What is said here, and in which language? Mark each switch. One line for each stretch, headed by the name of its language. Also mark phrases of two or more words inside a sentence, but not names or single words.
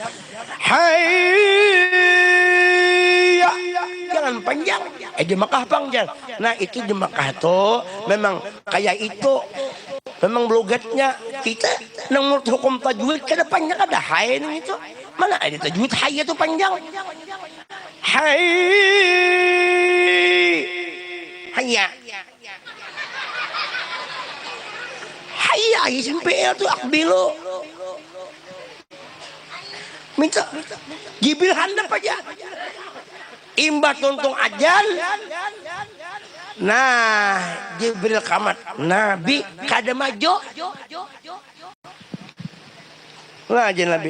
Arabic: Hayya.
Banjar: Jangan panjang. Di Makkah panjang. Nah itu di Makkah tuh memang kayak itu. Memang logatnya kita nang menurut hukum tajwid kada panjang ada hayya itu. Mana ada tajwid hayya itu panjang.
Arabic: Hayya. Hayya isim fi'il
Banjar: itu akbilu. Minta Jibril handap aja. Imba tuntung ajan. Nah, Jibril kamat. Nabi kada maju. Nah, aja Nabi.